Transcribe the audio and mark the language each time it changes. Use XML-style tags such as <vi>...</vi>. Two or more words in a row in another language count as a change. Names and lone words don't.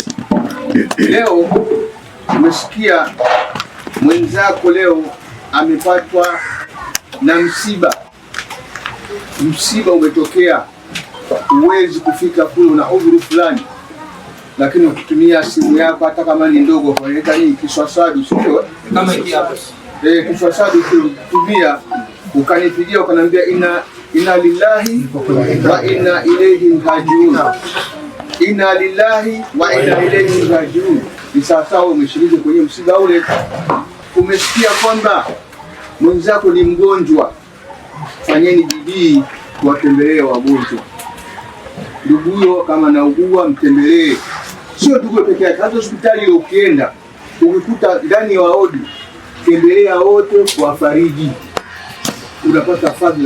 <sw>Leo umesikia mwenzako leo amepatwa na msiba umetokea, uwezi kufika kule, una udhuru fulani, lakini ukitumia simu yako hata kama ni ndogo, unaita nini, kiswaswadu, sio kama hiki hapa kiswaswadu, ukitumia ukanipigia ukaniambia</sw> <ar>إنا لله وإنا إليه راجعون, إنا لله وإنا إليه راجعون,</ar> <sw>ni sawa umeshiriki kwenye msiba ule. Umesikia kwamba mwenzako ni mgonjwa, fanyeni bidii kuwatembelea wagonjwa. Ndugu huyo kama naugua, mtembelee. Sio ndugu peke yake, hata hospitali ile ukienda ukikuta ndani ya wodi, tembelea wote kuwafariji, unapata fadhila.</sw>